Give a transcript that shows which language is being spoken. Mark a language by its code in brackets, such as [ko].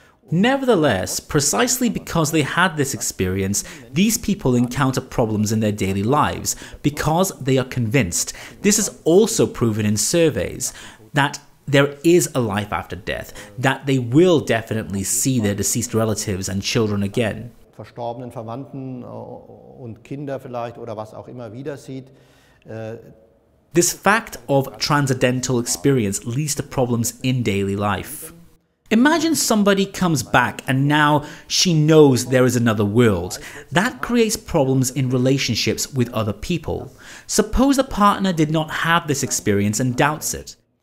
[en] Nevertheless, precisely because they had this experience, these people encounter problems in their daily lives because they are convinced. This is also proven in surveys that there is a life after death, that they will definitely see their deceased relatives and children again. [de] Verstorbenen Verwandten und Kinder vielleicht oder was auch immer wieder sieht. [en] This fact of transcendental experience leads to problems in daily life. Imagine somebody comes back and now she knows there is another world. That creates problems in relationships with other people. Suppose the partner did not have this experience and doubts it.